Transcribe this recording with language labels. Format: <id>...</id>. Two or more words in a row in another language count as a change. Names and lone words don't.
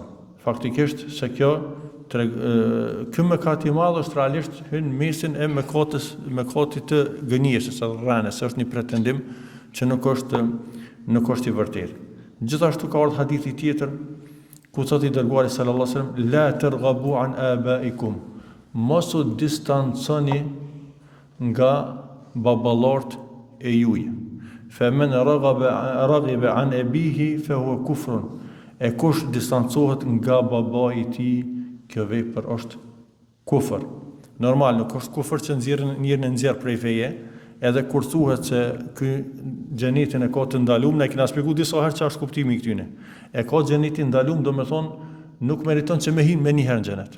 <sq>Faktikisht se kjo mëkat i madh është realisht hyn mesin e mëkatit të gënjeshtës së rrënës, është një pretendim që nuk është i vërtetë. Gjithashtu ka ardhur hadithi tjetër ku thotë i dërguari</sq> <ar>صلى الله عليه وسلم لا ترغبوا عن آبائكم,</ar> <sq>mos u distanconi nga babalort e juaj.</sq> <ar>فمن رغب عن أبيه فهو كفر.</ar> <sq>E kush distancohet nga babai i tij, kjo vepër është kufër. Normal nuk është kufër që nxjerr prej feje, edhe kur thuhet se ky xhenetin e ka të ndaluar, ne kemi shpjeguar disa herë çfarë është kuptimi i këtyne. E ka xhenetin ndaluar, do të thonë nuk meriton që me hin me një herë në xhenet.</sq>